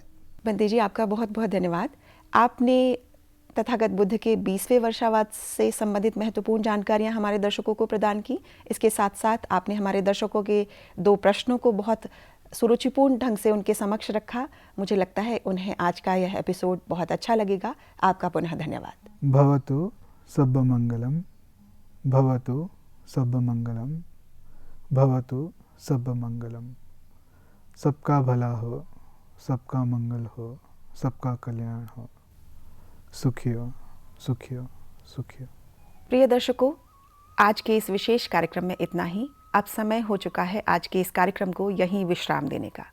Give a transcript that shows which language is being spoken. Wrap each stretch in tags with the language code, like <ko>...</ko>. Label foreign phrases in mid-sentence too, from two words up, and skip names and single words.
<hi>बंदे जी, आपका बहुत बहुत धन्यवाद। आपने तथागत बुद्ध के 20वें वर्षावास से संबंधित महत्वपूर्ण जानकारियां हमारे दर्शकों को प्रदान की। इसके साथ साथ आपने हमारे दर्शकों के 2 प्रश्नों को बहुत सुरुचिपूर्ण ढंग से उनके समक्ष रखा। मुझे लगता है उन्हें आज का यह एपिसोड बहुत अच्छा लगेगा। आपका पुनः धन्यवाद।</hi> <pi>भवतु सब्ब मंगलम, भवतु सब्ब मंगलम, भवतु सब्ब मंगलम।</pi> <hi>सबका भला हो, सबका मंगल हो, सबका कल्याण हो।</hi> <pi>सुखियो सुखियो सुखियो।</pi> <hi>प्रिय दर्शकों, आज के इस विशेष कार्यक्रम में इतना ही। अब समय हो चुका है आज के इस कार्यक्रम को यहीं विश्राम देने का।</hi>